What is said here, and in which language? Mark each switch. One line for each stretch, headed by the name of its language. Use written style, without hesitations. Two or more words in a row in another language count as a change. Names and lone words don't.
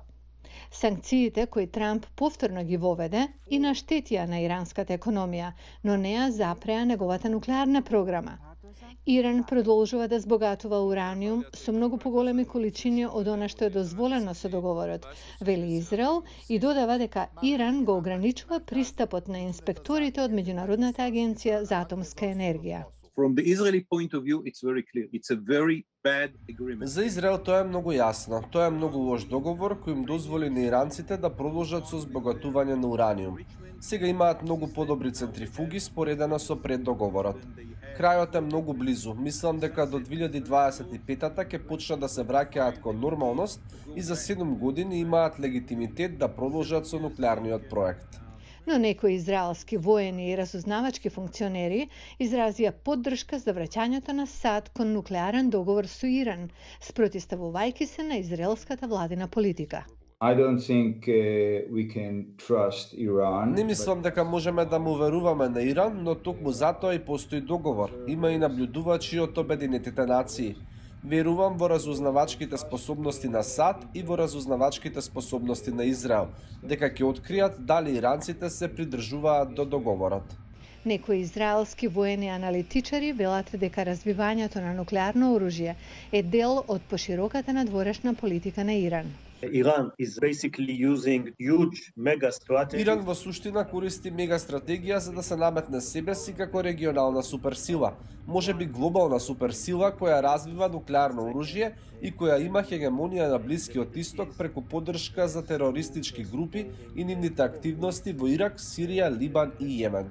Macedonian: Санкциите кои Трамп повторно ги воведе и наштетија на иранската економија, но не ја запреа неговата нуклеарна програма. Иран продолжува да збогатува ураниум со многу поголеми количини од она што е дозволено со договорот, вели Израел, и додава дека Иран го ограничува пристапот на инспекторите од Меѓународната агенција за атомска енергија.
English: From the Israeli point of view, it's very clear. It's a very bad agreement.
Macedonian: За Израел тоа е многу јасно. Тоа е многу лош договор кој им дозволи на иранците да продолжат со збогатување на ураниум. Сега имаат многу подобри центрифуги споредено со преддоговорот. Крајот е многу близу. Мислам дека до 2025-та ќе почнат да се враќаат кон нормалност и за 7 години имаат легитимитет да продолжат со нуклеарниот проект. Но некои израелски воени и разузнавачки функционери изразија поддршка за враќањето на САД кон нуклеарен договор со Иран, спротиставувајќи се на израелската владина политика.
English: I don't think we can trust Iran.
Macedonian: Не мислам дека можеме да му веруваме на Иран, но токму затоа и постои договор. Има и наблюдувачи од Обединетите нации. Верувам во разузнавачките способности на САД и во разузнавачките способности на Израел, дека ќе откријат дали иранците се придржуваат до договорот. Некои израелски воени аналитичари велат дека развивањето на нуклеарно оружје е дел од пошироката надворешна политика на Иран.
English: Iran is basically using huge mega strategy.
Macedonian: Иран во суштина користи мега стратегија за да се наметне себе си како регионална суперсила, можеби глобална суперсила која развива нуклеарно оружје и која има хегемонија на Блискиот Исток преку поддршка за терористички групи и нивните активности во Ирак, Сирија, Либан и Јемен.